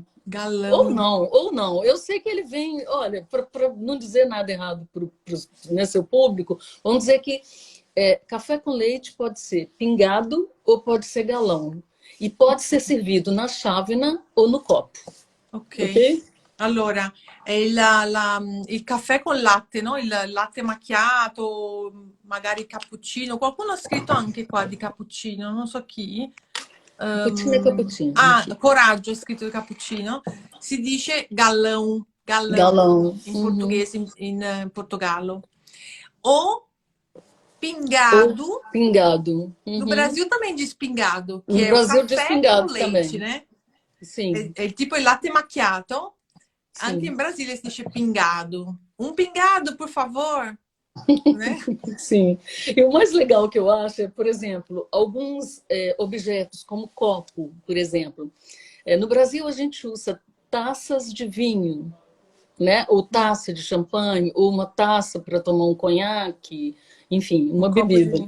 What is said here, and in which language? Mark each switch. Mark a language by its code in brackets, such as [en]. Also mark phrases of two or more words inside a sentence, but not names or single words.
[pt] Galão. Ou não. Eu sei que ele vem, olha, para não dizer nada errado para o seu público, vamos dizer que café com leite pode ser pingado ou pode ser galão. E pode ser servido na chávena ou no copo. Ok? [it] Allora, è il caffè con latte, no? Il latte macchiato, magari cappuccino. Qualcuno ha scritto anche qua di cappuccino, non so chi. Cappuccino è cappuccino. Coraggio, è scritto di cappuccino. Si dice galão, [pt] Galão. [it] in portoghese in Portogallo. [pt] O pingado. Ou pingado. No Brasil também diz pingado, que No é Brasil o diz café pingado com leite, também. né? Sim. É tipo [it] il latte macchiato. [pt] Sim. [it] Anche in Brasile si dice pingado. [pt] Um pingado, por favor. Né? Sim. E o mais legal que eu acho é, por exemplo, alguns objetos, como copo, por exemplo. No Brasil, a gente usa taças de vinho, né? Ou taça de champanhe, ou uma taça para tomar um conhaque, enfim, uma bebida.